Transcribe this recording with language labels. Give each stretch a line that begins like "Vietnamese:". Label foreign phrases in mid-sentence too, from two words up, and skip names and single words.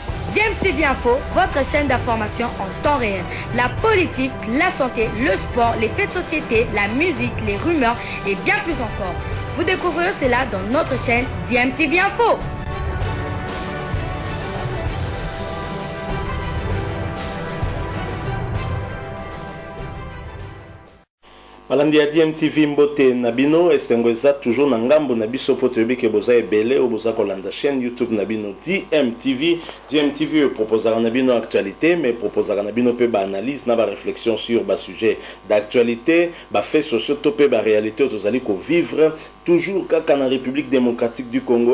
French: DMTV Info, votre chaîne d'information en temps réel. La politique, la santé, le sport, les faits de société, la musique, les rumeurs et bien plus encore. Vous découvrirez cela dans notre chaîne DMTV Info.
Lingala: Malandi ya DMTV mbote nabino esengweza toujours na ngambo na biso po toyebi ke boza ebele o boza kolanda chaîne YouTube nabino DMTV. DMTV proposera nabino actualité
French: mais proposera
Lingala: nabino pe ba analyse na ba
French: réflexion sur
Lingala: ba
French: sujet d'actualité,
Lingala: ba
French: faits sociaux
Lingala: to pe ba réalité tozali ko
French: vivre toujours
Lingala: kaka na République démocratique du Congo.